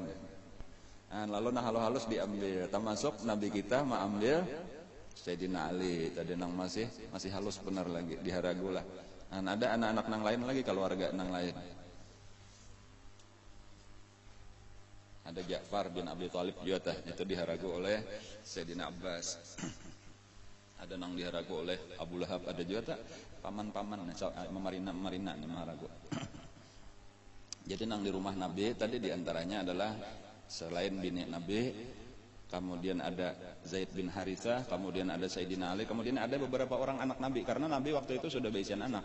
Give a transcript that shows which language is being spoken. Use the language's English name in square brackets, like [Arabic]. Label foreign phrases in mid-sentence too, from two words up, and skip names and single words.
[Banjar] Nah, lalu halus-halus diambil, termasuk Nabi kita mengambil Sayyidina Ali tadi nang masih halus benar lagi diharagu lah. Nah, ada anak-anak nang lain lagi, keluarga nang lain. Ada Ja'far bin Abi Thalib juga itu diharagu oleh Sayyidina Abbas. Ada nang diharagu oleh Abu Lahab, ada juga paman-paman memarina nih maharagu. Jadi nang di rumah Nabi tadi diantaranya adalah selain bini Nabi, kemudian ada Zaid bin Harithah, kemudian ada Sayyidina Ali, kemudian ada beberapa orang anak Nabi, karena Nabi waktu itu sudah beisian anak.